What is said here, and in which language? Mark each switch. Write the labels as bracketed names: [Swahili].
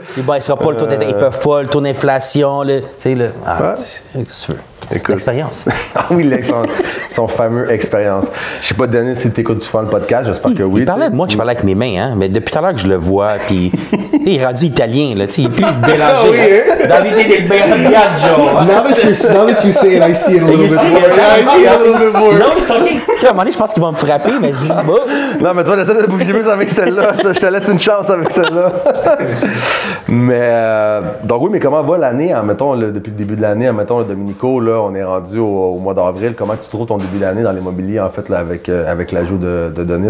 [French] Puis bon, il sera pas le taux d'intérêt, ils peuvent pas, le taux d'inflation, tu sais, là. Qu'est-ce que tu veux? L'expérience. Ah oui, son fameux expérience. Je sais pas, Denis, si tu écoutes souvent le podcast, j'espère que oui. Il parlait de moi que je parlais avec mes mains, hein, mais depuis tout à l'heure que je le vois, puis il est rendu italien, là, il est plus délangé. Davide del Biagio. [English] Now that you say it, I see it a little bit more. Yeah, I see it a little bit more. [French] Non, mais c'est OK. À un moment donné, je pense qu'il va me frapper, mais non, mais toi, essaie de bouger plus avec celle-là. Je te laisse une chance avec celle-là. Mais, donc oui, mais comment va l'année, mettons, depuis le début de l'année, mettons, le Dominico, là, on est rendu au mois d'avril. Comment tu trouves ton début d'année dans l'immobilier, en fait, là, avec l'ajout de Denis?